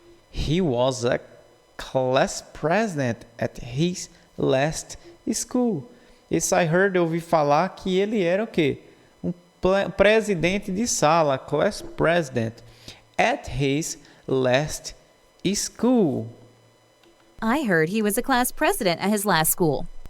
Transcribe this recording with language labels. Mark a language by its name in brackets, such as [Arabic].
[English] He was a class president at his last school. [Portuguese] Esse [English] I heard, [Portuguese] eu ouvi falar que ele era o quê? Um presidente de sala, class president, [English] at his last school. I heard he was a class president at his last school.